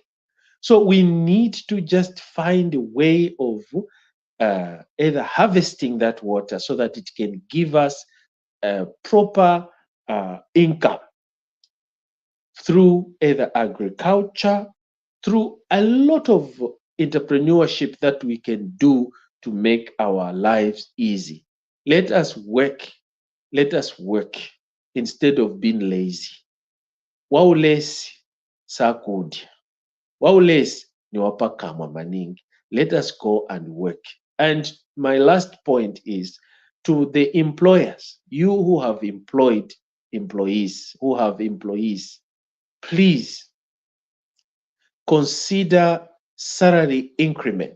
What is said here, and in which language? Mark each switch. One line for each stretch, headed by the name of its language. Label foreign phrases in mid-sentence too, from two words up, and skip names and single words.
English: So we need to just find a way of either harvesting that water so that it can give us proper income through either agriculture, through a lot of entrepreneurship that we can do to make our lives easy. Let us work. Let us work instead of being lazy.
Nyanja: Waulesi sakudya. Waulesi ni wapakamwa maningi.
English: Let us go and work. And my last point is to the employers, you who have employees, please consider salary increment.